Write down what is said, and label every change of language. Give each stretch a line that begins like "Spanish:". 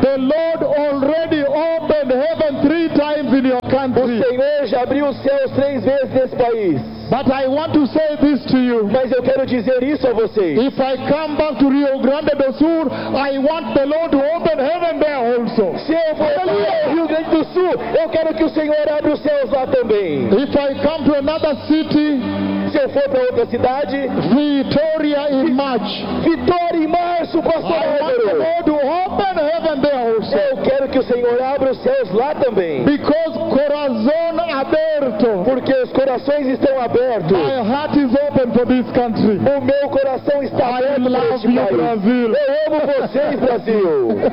English: The Lord already opened heaven 3 times in your country.
Portuguese: O Senhor já abriu os céus 3 vezes nesse país.
English: But I want to say this to you.
Portuguese: Mas eu quero dizer isso a vocês.
English: If I come back to Rio Grande do Sul, I want the Lord to open heaven there also.
Portuguese: Se eu for ao Rio Grande do Sul, eu quero que o Senhor abra os céus lá também.
English: If I come to another city,
Portuguese: se eu for para outra cidade, Vitória em março. Vitória em março, pastor.
English: I want the Lord to open heaven there also.
Portuguese: Eu quero que o Senhor abra os céus lá também. Because coração aberto. Porque os corações estão abertos.
English: My heart is open for this country.
Portuguese: O meu coração está aberto para este país. Brasil. Eu amo vocês, Brasil.